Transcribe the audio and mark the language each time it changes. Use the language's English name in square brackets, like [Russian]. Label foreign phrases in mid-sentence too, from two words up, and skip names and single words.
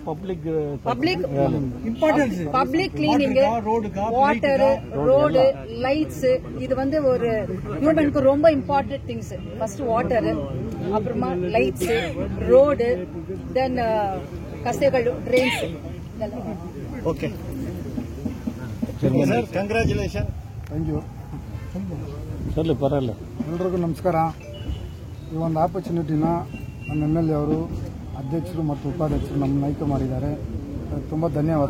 [English] public cleaning, water, road, lights, [Tamil] இது வந்து ஒரு ஹியூமனுக்கு ரொம்ப [English] important things. first water, அப்புறமா lights, road, then கசைகள், ட்ரெயின்ஸ். okay sir, congratulation. thank you. [Kannada] ಸರಿ, ಪರವಾಗಿಲ್ಲ. ಎಲ್ರಿಗೂ ನಮಸ್ಕಾರ. ಈ ಒಂದು ಆಪರ್ಚುನಿಟಿನ ನಮ್ಮ MLA ಅವರು, ಅಧ್ಯಕ್ಷರು ಮತ್ತು ಉಪಾಧ್ಯಕ್ಷರು ನಮ್ಮನ್ನು ಆಯ್ಕೆ ಮಾಡಿದ್ದಾರೆ. ತುಂಬ ಧನ್ಯವಾದ.